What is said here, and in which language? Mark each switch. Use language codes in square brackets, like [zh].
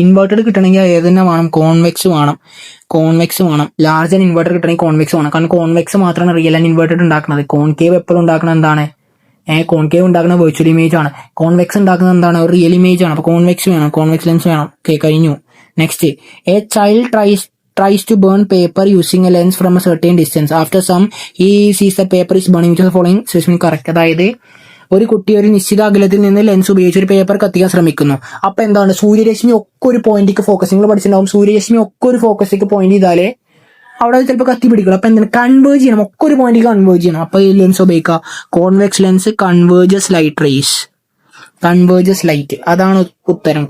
[ml] Inverted കിട്ടണമെങ്കിൽ ഏത് തന്നെ വേണം? കോൺവെക്സ് വേണം. ലാർജ് ആൻഡ് ഇൻവേർട്ടഡ് കിട്ടണമെങ്കിൽ കോൺവെക്സ് വേണം. കാരണം കോൺവെക്സ് മാത്രമാണ് റിയൽ ആൻഡ് ഇൻവേർട്ടഡ് ഉണ്ടാക്കുന്നത്. കോൺകേവ് എപ്പോഴും ഉണ്ടാക്കുന്നത് എന്താണ്? കോൺകേവ് ഉണ്ടാക്കുന്ന വെർച്വൽ ഇമേജ് ആണ്. കോൺവെക്സ് ഉണ്ടാക്കുന്നത് എന്താണ്? റിയൽ ഇമേജ് ആണ്. അപ്പൊ കോൺവെക്സ് വേണം, കോൺവെക്സ് ലെൻസ് വേണം. ഓക്കെ, കഴിഞ്ഞു. [en] Next, a child tries to burn paper using a lens from a certain distance. After some, he sees that paper is burning. Which of the following statement correct? [ml] അതായത് ഒരു കുട്ടി ഒരു നിശ്ചിത അകലത്തിൽ നിന്ന് lens ഉപയോഗിച്ച് ഒരു പേപ്പർ കത്തിക്കാൻ ശ്രമിക്കുന്നു. അപ്പൊ എന്താണ്, സൂര്യരശ്മി ഒക്കെ ഒരു പോയിന്റിലേക്ക് ഫോക്കസ്, നിങ്ങൾ പഠിച്ചിട്ടുണ്ടാവും, സൂര്യരശ്മി ഒക്കെ ഒരു ഫോക്കസിലേക്ക് പോയിന്റ് ചെയ്താലേ അവിടെ ചിലപ്പോൾ കത്തി പിടിക്കണം. അപ്പൊ എന്താണ്, കൺവേർജ് ചെയ്യണം, ഒക്കെ ഒരു പോയിന്റ് കൺവേർജ് ചെയ്യണം. അപ്പൊ ഈ ലെൻസ് ഉപയോഗിക്കുക, [en] convex lens converges light rays, [ml] converges light, അതാണ് ഉത്തരം.